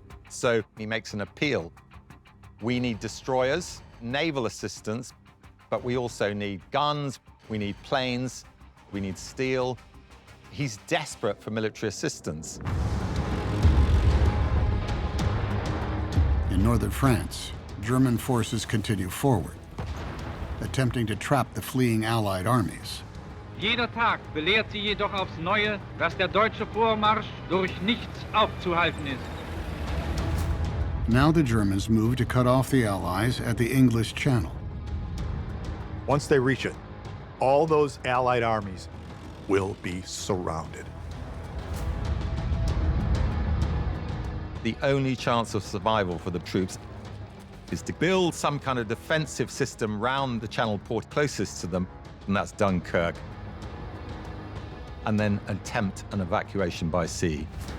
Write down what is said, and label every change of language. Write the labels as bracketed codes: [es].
[en] So he makes an appeal. We need destroyers, naval assistance, but we also need guns, we need planes, we need steel. He's desperate for military assistance. In northern France, German forces continue forward, attempting to trap the fleeing Allied armies. [de] Jeder Tag belehrt sie jedoch aufs Neue, dass der deutsche Vormarsch durch nichts aufzuhalten ist. [en] Now the Germans move to cut off the Allies at the English Channel. Once they reach it, all those Allied armies will be surrounded. The only chance of survival for the troops is to build some kind of defensive system round the channel port closest to them, and that's Dunkirk, and then attempt an evacuation by sea.